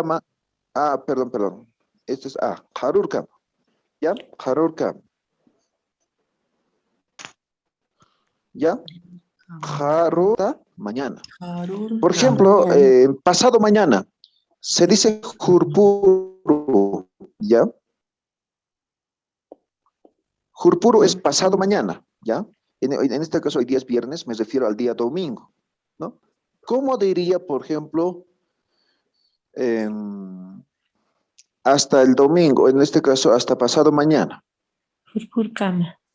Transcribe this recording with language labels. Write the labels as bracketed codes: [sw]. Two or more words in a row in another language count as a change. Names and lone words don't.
[es] kama. Ah, perdón. Esto es [ay] harur kama. [es] ¿Ya? [ay] Harur kama. [es] ¿Ya? Harur mañana. Por ejemplo, Mañana. pasado mañana se dice jurpuru. ¿Ya? Jurpuru es pasado mañana. ¿Ya? En este caso, hoy día es viernes, me refiero al día domingo. ¿No? ¿Cómo diría, por ejemplo, hasta el domingo, en este caso, hasta pasado mañana? [ay] Purpurkama.